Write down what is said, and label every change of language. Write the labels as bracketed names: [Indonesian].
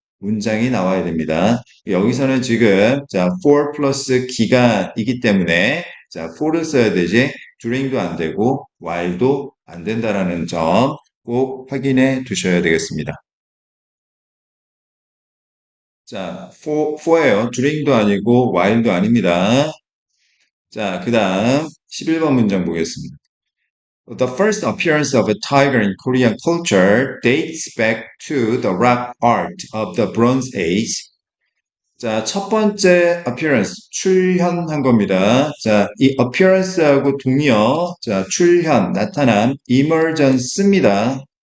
[Korean] 문장이 나와야 됩니다. 여기서는 지금 자, for 플러스 기간이기 때문에 자, for를 써야 되지 during도 안 되고 while도 안 된다라는 점 꼭 확인해 두셔야 되겠습니다. 자, for예요. during도 아니고 while도 아닙니다. 자, 그 다음 11번 문장 보겠습니다. [English] The first appearance of a tiger in Korean culture dates back to the rock art of the Bronze Age. [Korean] 자, 첫 번째 appearance, 출현한 겁니다. 자, 이 appearance하고 동의어, 자, 출현, 나타남, emergence입니다.